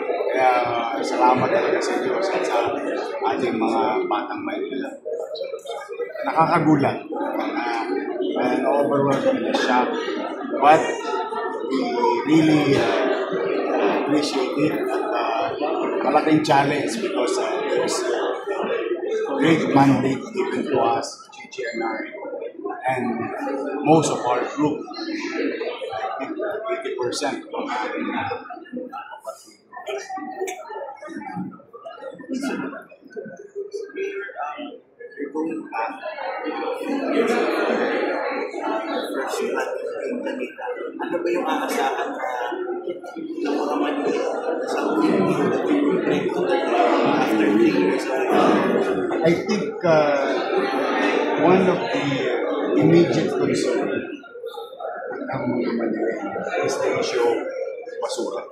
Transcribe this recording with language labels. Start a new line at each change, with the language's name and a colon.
Filipino: Kaya salamat talaga sa Diyos at sa ating mga Batang Maynila. Nakakagulat
English: and overwhelmed and shocked. But we really appreciate it
Filipino: at malaking
English: challenge because there's a great mandate given to us, Chichi and I, and most of our group, I think 80%.
Filipino: Ano ba yung aasahan na mga Manila sa after 3 years?
English: I think one of the immediate concerns
Filipino: ng mga
English: Manila is the issue of basura.